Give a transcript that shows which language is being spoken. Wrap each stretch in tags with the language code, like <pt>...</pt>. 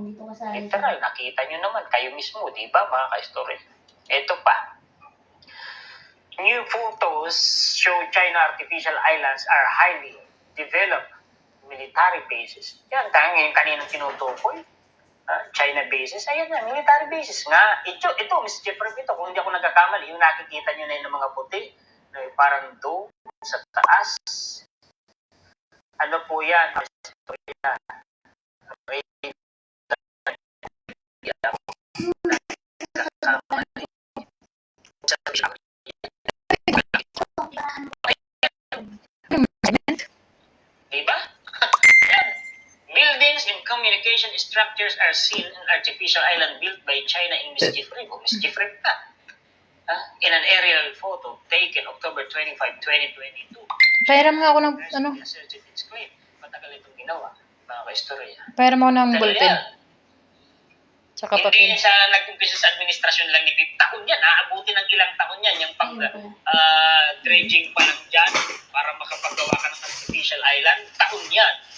<tl>Dito ka sa Literal, nakita nyo naman, kayo mismo, di ba, mga ka-story? Ito pa.</tl> <en>New photos show China artificial islands are highly developed military bases.</en> <tl>Yan, yung kaninang tinutukoy. China bases. Ayan na, military bases nga. Ito, Miss Jeffrey, ito, kung hindi ako nagkakamali, yung nakikita nyo na yun ng mga puti, na parang dome sa taas. Ano po yan? Diba? Yan.</tl> <en>Buildings and communication structures are seen in artificial island built by China in Mischief Reef. Mischief Reef na. In an aerial photo taken October 25, 2022.</en> <tl>Pairam nga ako ng, ano? Matagal itong ginawa, mga ka-istorya. Pairam ako ng bulletin. Yan. Tsaka Hindi papel. yan sa nag-umpisa sa administrasyon lang ni Pip. Taon yan, aabutin ng ilang taon yan. Yung pag dredging pa lang dyan para makapagawa ka ng artificial island, taon yan.</tl>